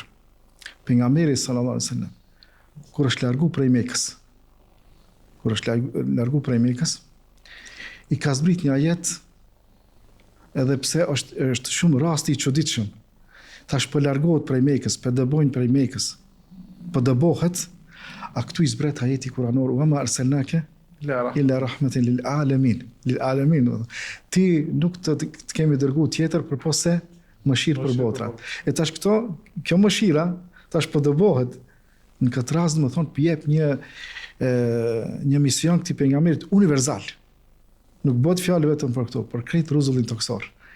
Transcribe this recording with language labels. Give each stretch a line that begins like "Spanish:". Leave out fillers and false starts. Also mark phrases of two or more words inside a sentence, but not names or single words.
Albanian: Pejgamberi
Arabic: صلى الله عليه وسلم
Albanian: kur është largu prej Mekës, i ka zbrit një ajet, edhe pse është shumë rasti i çuditshëm. Tash po largohet prej Mekës, po dëbojnë prej Mekës, po dëbohet, a këtu i zbret ajeti kuranor,
Arabic: وما أرسلناك إلا رحمة للعالمين.
Albanian: Ti nuk të kemi dërguar tjetër përpos se mëshirë për botrat. E tash kjo mëshira tash po dëbohet. Në këtë rast më thonë jep një mision këtij pejgamberit universal. Nuk bëhet fjalë vetëm për këto, për krejt rrezullin toksor.